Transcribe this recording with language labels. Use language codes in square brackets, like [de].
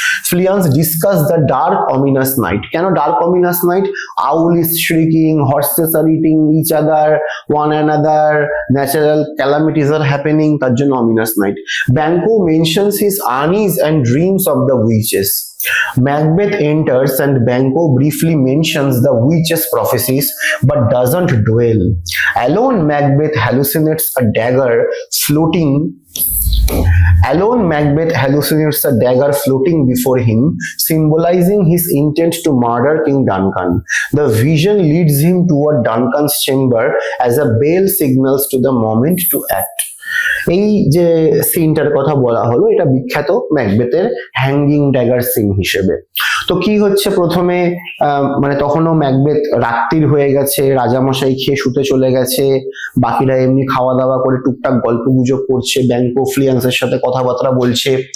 [en] Fleance discuss the dark ominous night. কেন dark ominous night? Owl is shrieking, horses are eating each other, one another, natural calamities are happening, [bn] তার জন্য [en] Ominous night. Banquo mentions his unease and dreams of the witches. Macbeth enters and Banquo briefly mentions the witch's prophecies but doesn't dwell. Alone, Macbeth hallucinates a dagger floating Alone, Macbeth hallucinates a dagger floating before him, symbolizing his intent to murder King Duncan. The vision leads him toward Duncan's chamber as a bell signals to the moment to act. [bn] এই যে সিনটার কথা বলা হলো, এটা বিখ্যাত ম্যাকবেথের hanging dagger scene হিসেবে। তো কি হচ্ছে, প্রথমে মানে তখনও ম্যাকবেথ রাত্রির হয়ে গেছে, রাজামশাই খেয়ে শুতে চলে গেছে, বাকিরা এমনি খাওয়া দাওয়া করে টুকটাক গল্প গুজব করছে, ব্যাংকো ফ্লিয়ান্সের সাথে কথাবার্তা বলছে।